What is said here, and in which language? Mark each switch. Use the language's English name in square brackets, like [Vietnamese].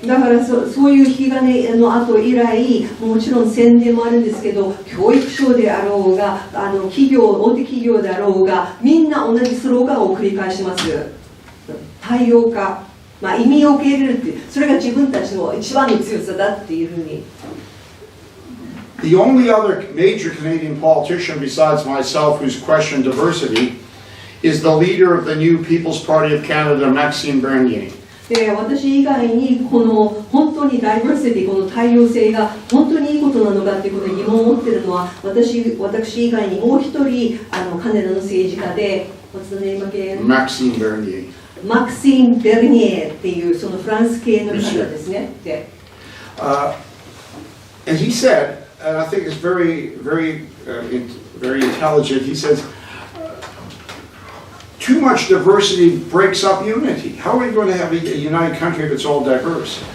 [Japanese] だからそういう引き金の後以来、もちろん宣伝もあるんですけど、教育省であろうが、大手企業であろうが、みんな同じスローガンを繰り返します。多様化、移民を受け入れるっていう、それが自分たちの一番の強さだっていうふうに。 [English] The only other major Canadian politician besides myself who's questioned diversity is the leader of the new People's Party of Canada, Maxime Bernier. [Japanese] で、私以外にこの本当にダイバーシティ、この多様性が本当にいいことなのかっていうことに疑問を持っているのは、私以外にもう一人カナダの政治家で、 [English] What's the name again? Maxime Bernier. [Japanese] マクシーム・ベルニエっていうそのフランス系の方ですね。で、 [English] and he said, and I think it's very, very, very intelligent. He says, too much diversity breaks up unity. How are we going to have a united country if it's all diverse?